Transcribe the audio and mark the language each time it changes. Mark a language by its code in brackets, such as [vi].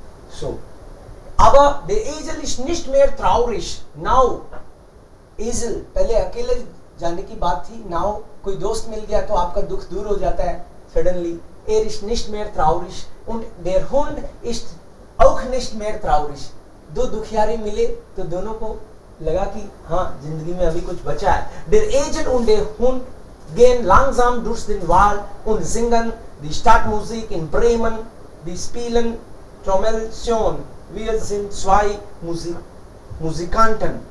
[de] So, aber der Esel ist nicht mehr traurig. [en] Now, [hi] Esel पहले अकेले जाने की बात थी. [en] Now [hi] कोई दोस्त मिल गया तो आपका दुख दूर हो जाता है [en] suddenly. [de] Er ist nicht mehr traurig und der Hund ist auch nicht mehr traurig. [hi] दो दुखियारी मिले तो दोनों को लगा कि हाँ जिंदगी में अभी कुछ बचा है. [de] Der Esel und der Hund gehen langsam durch den Wald und singen die Stadtmusik in Bremen. Die spielen Trommelchen. Wir sind zwei Musikanten.